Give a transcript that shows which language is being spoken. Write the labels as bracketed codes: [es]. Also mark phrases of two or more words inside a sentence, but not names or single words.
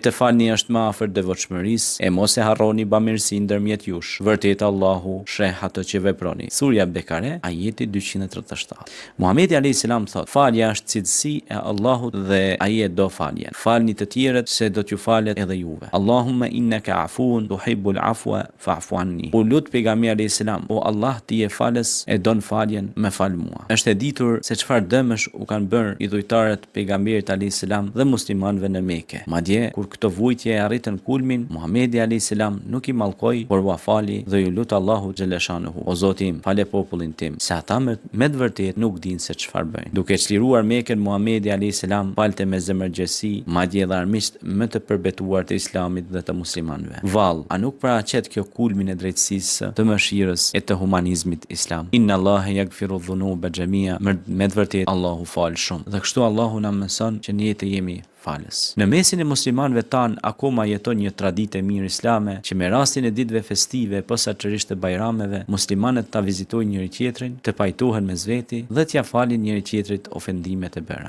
[sq] Të falni është më afër devotshmërisë, e mos e harroni bamirësi ndërmjet jush. Vërtet Allahu sheh atë që veproni. Surja Bekare, ajeti 237. Muhamedi [ar] عليه السلام [sq] thot: falja është cilësi e Allahut dhe ai e do faljen. Falni të tjerët se do t'ju falet edhe juve. [ar] اللهم إنك عفو تحب العفو فاعف عني. [sq] U lut pejgamberi [ar] عليه السلام: [sq] o Allah, ti je falës, e don faljen, më fal mua. Është e ditur se çfarë dëmësh u kanë bërë idhujtarët pejgamberit [ar] عليه السلام [sq] dhe muslimanëve në Mekë. Madje kur këto vujtje e arritën kulmin, Muhamedi [ar] عليه السلام [sq] nuk i mallkoi, por u fali dhe ju lut Allahu xhaleshanuhu: o Zoti im, fale popullin tim, se ata me të vërtet nuk dinë se çfarë bëjnë. Duke çliruar Mekën, Muhamedi [ar] عليه السلام [sq] falte me zemërgjësi, madje edhe armiqt më të përbetuar të Islamit dhe të muslimanëve. Vallë, a nuk paraqet kjo kulmin e drejtësisë, të mëshirës e të humanizmit islam? [ar] إن الله يغفر الذنوب جميعا, [sq] me të vërtet Allahu fal shumë. Dhe kështu Allahu na mëson që ne të jemi falës. Në mesin e muslimanëve tan akoma jeton një traditë e mirë islame që me rastin e ditëve festive, posaçërisht të bajrameve, muslimanët ta vizitojnë njëri tjetrin, të pajtohen mes veti dhe t'ia falin njëri tjetrit ofendimet e bëra.